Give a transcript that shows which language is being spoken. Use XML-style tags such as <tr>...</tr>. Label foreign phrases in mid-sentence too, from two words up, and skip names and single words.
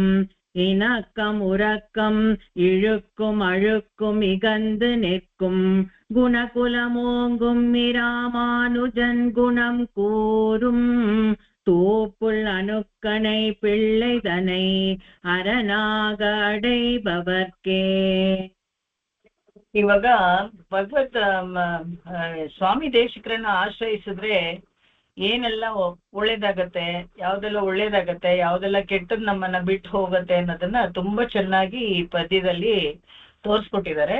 <ta>இணக்கம் உறக்கம் இழுக்கும் அழுக்கும் இகந்து நிற்கும். குணகுலமோங்கும் இராமானுஜன் குணம் கூறும் தூப்புல் அணுக்கணை பிள்ளை தனை. அரணாக அடைபவர்க்கே.</ta> <kn>ಇವಾಗ ಭಗವತ್ ಸ್ವಾಮಿ ದೇಶಿಕರನ್ನ ಆಶ್ರಯಿಸಿದ್ರೆ ಏನೆಲ್ಲ ಒಳ್ಳೇದಾಗತ್ತೆ, ಯಾವ್ದೆಲ್ಲ ಒಳ್ಳೇದಾಗತ್ತೆ, ಯಾವ್ದೆಲ್ಲ ಕೆಟ್ಟದ್ ನಮ್ಮನ್ನ ಬಿಟ್ಟು ಹೋಗತ್ತೆ ಅನ್ನೋದನ್ನ ತುಂಬಾ ಚೆನ್ನಾಗಿ ಈ ಪದ್ಯದಲ್ಲಿ ತೋರ್ಸ್ಕೊಟ್ಟಿದ್ದಾರೆ.</kn>